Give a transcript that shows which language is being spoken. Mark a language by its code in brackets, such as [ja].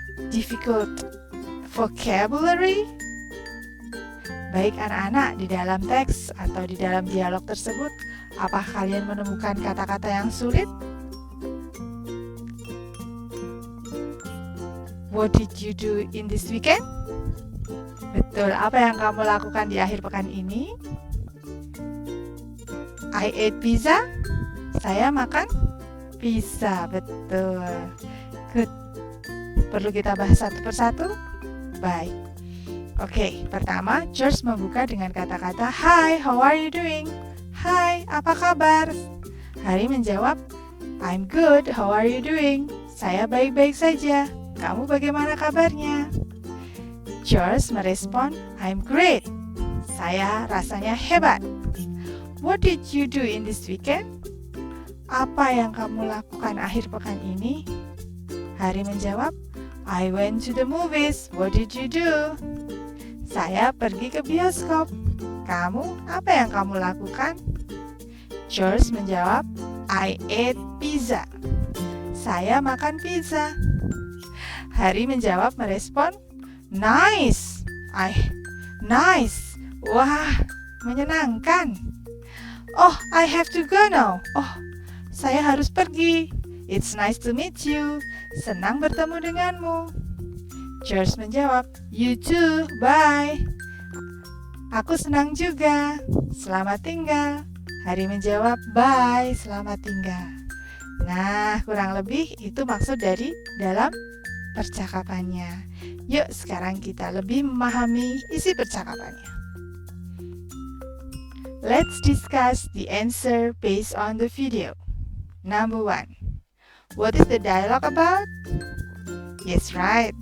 [en] difficult vocabulary? [id] Baik anak-anak, di dalam teks atau di dalam dialog tersebut, apa kalian menemukan kata-kata yang sulit? [en] What did you do in this weekend? [id] Betul, apa yang kamu lakukan di akhir pekan ini? [en] I ate pizza. [id] Saya makan pizza, betul. [en] Good. [id] Perlu kita bahas satu persatu? Baik. Oke, pertama, George membuka dengan kata-kata [en] Hi, how are you doing? [id] Hai, apa kabar? Harry menjawab, [en] I'm good, how are you doing? [id] Saya baik-baik saja. Kamu bagaimana kabarnya? George merespon, [en] I'm great. [id] Saya rasanya hebat. [en] What did you do in this weekend? [id] Apa yang kamu lakukan akhir pekan ini? Harry menjawab, [en] I went to the movies. What did you do? [id] Saya pergi ke bioskop. Kamu, apa yang kamu lakukan? George menjawab, [en] I ate pizza. [id] Saya makan pizza. Harry menjawab merespon, [en] nice. Nice. [id] Wah, menyenangkan. [en] Oh, I have to go now. [id] Oh, saya harus pergi. [en] It's nice to meet you. [id] Senang bertemu denganmu. George menjawab, [en] you too, bye. [id] Aku senang juga. Selamat tinggal. Harry menjawab, bye, selamat tinggal. Nah, kurang lebih itu maksud dari dalam percakapannya. Yuk, sekarang kita lebih memahami isi percakapannya. [en] Let's discuss the answer based on the video. Number 1. What is the dialogue about? Yes, right.